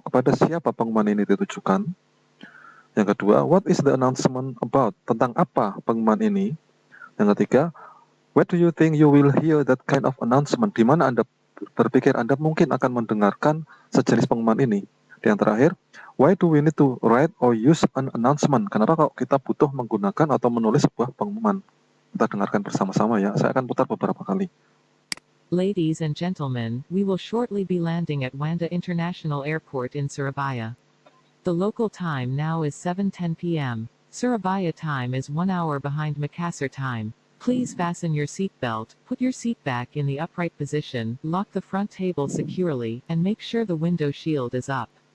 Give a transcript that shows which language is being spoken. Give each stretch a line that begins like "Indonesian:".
Indonesian: Kepada siapa pengumuman ini ditujukan? Yang kedua,
English: what is the announcement about?
Indonesian: Tentang apa pengumuman ini? Yang ketiga,
English: where do you think you will hear that kind of announcement?
Indonesian: Di mana Anda berpikir Anda mungkin akan mendengarkan sejenis pengumuman ini? Dan yang terakhir,
English: why do we need to write or use an announcement?
Indonesian: Kenapa kok kita butuh menggunakan atau menulis sebuah pengumuman? Kita dengarkan bersama-sama ya. Saya akan putar beberapa kali.
English: Ladies and gentlemen, we will shortly be landing at Wanda International Airport in Surabaya. The local time now is 7:10 p.m. Surabaya time is 1 hour behind Makassar time. Please fasten your seatbelt, put your seat back in the upright position, lock the front table securely, and make sure the window shield is up.